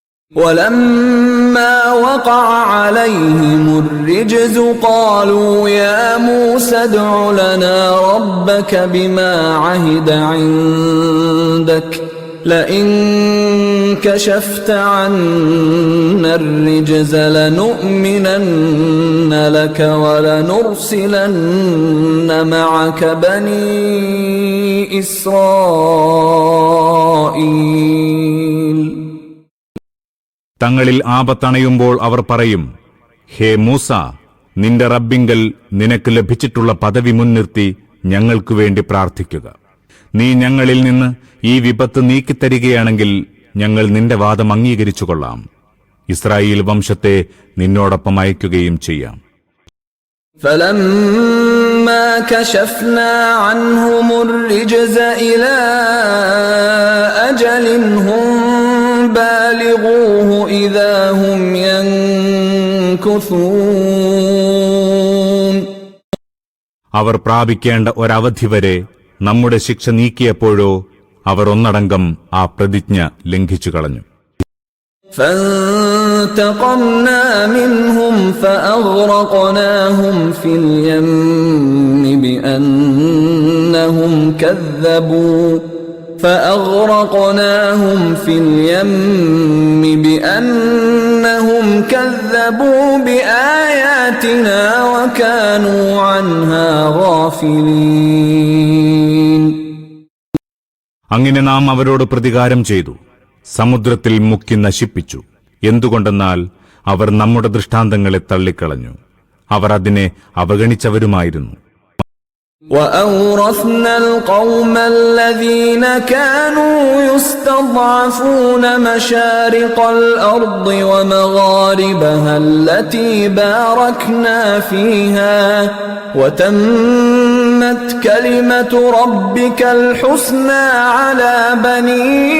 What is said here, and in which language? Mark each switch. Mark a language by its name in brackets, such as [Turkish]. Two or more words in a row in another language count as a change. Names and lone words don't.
[Arabic] وَلَمَّا وَقَعَ عَلَيْهِمُ الرِّجْزُ قَالُوا يَا مُوسَى ادْعُ لَنَا رَبَّكَ بِمَا عَهِدَ عِندَكَ لَئِن كَشَفْتَ عَنَّا الرِّجْزَ لَنُؤْمِنَنَّ لَكَ وَلَنُرْسِلَنَّ مَعَكَ بَنِي إِسْرَائِيلَ. [Malayalam] തങ്ങളിൽ ആപത്തണയുമ്പോൾ അവർ പറയും, ഹേ മൂസ, നിന്റെ റബ്ബിങ്കൽ നിനക്ക് ലഭിച്ചിട്ടുള്ള പദവി മുൻനിർത്തി ഞങ്ങൾക്കു വേണ്ടി പ്രാർത്ഥിക്കുക. നീ ഞങ്ങളിൽ നിന്ന് ഈ വിപത്ത് നീക്കിത്തരികയാണെങ്കിൽ ഞങ്ങൾ നിന്റെ വാദം അംഗീകരിച്ചുകൊള്ളാം. ഇസ്രായേൽ വംശത്തെ നിന്നോടൊപ്പം അയക്കുകയും ചെയ്യാം. [Arabic] فَلَمَّا كَشَفْنَا عَنْهُمُ الرِّجْزَ إِلَى أَجَلٍ هُمْ بَالِغُوهُ إِذَا هُمْ يَنكُثُونَ. [Malayalam] അവർ പ്രാപിക്കേണ്ട ഒരവധി വരെ നമ്മുടെ ശിക്ഷ നീക്കിയപ്പോഴോ അവർ ഒന്നടങ്കം ആ പ്രതിജ്ഞ ലംഘിച്ചു കളഞ്ഞു. [Arabic] فَانْتَقَمْنَا مِنْهُمْ فَأَغْرَقْنَاهُمْ فِي الْيَمِّ بِأَنَّهُمْ كَذَّبُوا بِآيَاتِنَا وَكَانُوا عَنْهَا غَافِلِينَ. [Malayalam] അങ്ങനെ നാം അവരോട് പ്രതികാരം ചെയ്തു, സമുദ്രത്തിൽ മുക്കി നശിപ്പിച്ചു. എന്തുകൊണ്ടെന്നാൽ അവർ നമ്മുടെ ദൃഷ്ടാന്തങ്ങളെ തള്ളിക്കളഞ്ഞു, അവർ അതിനെ അവഗണിച്ചവരുമായിരുന്നു. [Arabic] وَأَوْرَثْنَا الْقَوْمَ الَّذِينَ كَانُوا يُسْتَضْعَفُونَ مَشَارِقَ الْأَرْضِ وَمَغَارِبَهَا الَّتِي بَارَكْنَا فِيهَا وَتَمَّتْ كَلِمَةُ رَبِّكَ الْحُسْنَى عَلَى بَنِي